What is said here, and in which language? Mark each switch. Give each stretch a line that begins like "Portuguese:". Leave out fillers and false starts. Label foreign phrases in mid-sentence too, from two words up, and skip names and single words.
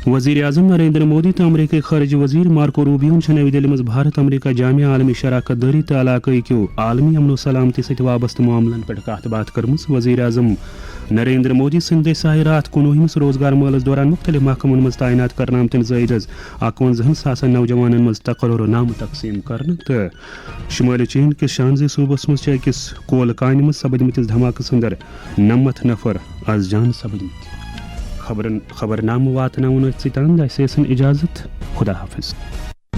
Kashmiri: وزیر اعظم نریندر مودی تو امریکی خارجہ وزیر مارکو روبیون نئی دہلی مز بھارت امریکہ جامع عالمی شراکت داری تو علاقائی کیو عالمی امن و سلامتی ست وابستہ معاملن پہ کت بات کرمز. وزیر اعظم نریندر مودی سند دسہ رات 19 روزگار میلس دوران مختلف محکمن مز تعینات کرنا آمتن زائد 51,000 نوجوانن مز تقرر نامہ تقسیم کرنے تو شمالی چین کس شانزی صوبس مز اکس کول کان مز سپدمتس دھماکس اندر 90 نفر از جان سپدمت. خبرنامہ واتن ستان اجازت. خدا حافظ.